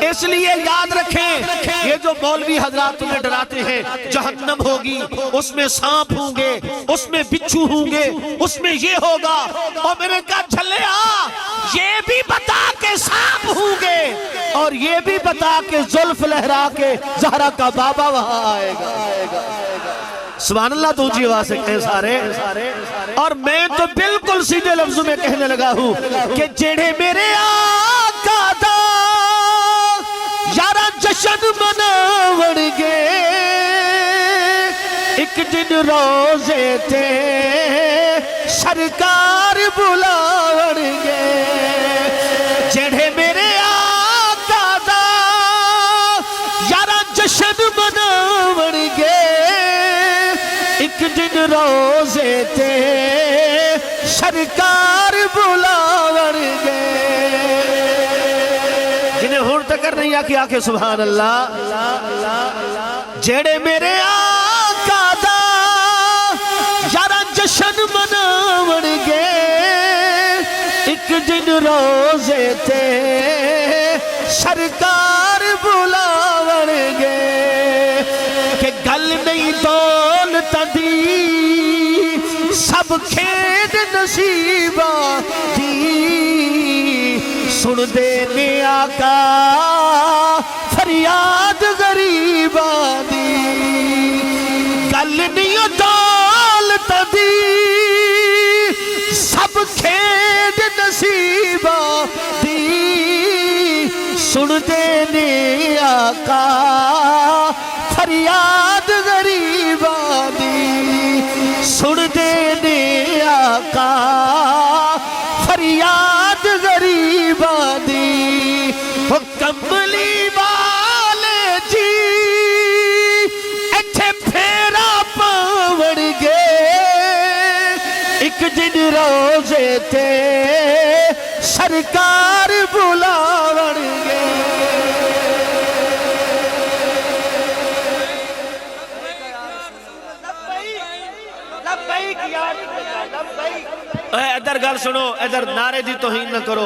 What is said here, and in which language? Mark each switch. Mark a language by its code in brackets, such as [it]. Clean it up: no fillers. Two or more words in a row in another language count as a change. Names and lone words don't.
[ur] اس لیے یاد رکھیں، یہ جو مولوی حضرات تمہیں ڈراتے ہیں جہنم ہوگی، اس میں سانپ ہوں گے، اس میں بچھو ہوں گے، اس میں یہ ہوگا، اور میں نے کہا جھلیا یہ بھی بتا کہ سانپ ہوں گے، اور یہ بھی بتا کہ زلف لہرا کے زہرا کا بابا وہاں آئے گا۔ [ar] سبحان اللہ [ur] تو اونچی آواز سے کہیں سارے۔ اور میں تو بالکل سیدھے لفظوں میں کہنے لگا ہوں کہ [pa] جڑے میرے آقا دا یارا جشن مناون گے، ایک دن روزے تے سرکار بلاون گے، جڑے میرے آقا دا یارا جشن مناون گے، ایک دن روزے تے سرکار بلاون گے۔ جنہیں ہون تکر نہیں آکھی آکھے [ar] سبحان اللہ۔ [pa] جیڑے میرے آقا دا یارا جشن مناون گے، ایک دن روزے تے سرکار بلاون گے، کہ گل نہیں دولت دی سب کھیڈ نصیبہ دی، سن دے نے آقا فریاد غریبہ دی، گل نہیں دولت دی سب کھیڈ نصیبہ دی، سن دے نے آقا فریاد غریبہ دی، سن دے نے آقا فریاد غریبہ دی۔ وہ کملی والے جی ایتھے پھیرا پاون گے، ایک دن روزے تے سرکار بلاون گے۔ ادھر گل سنو، ادھر نعرے دی توہین نہ کرو۔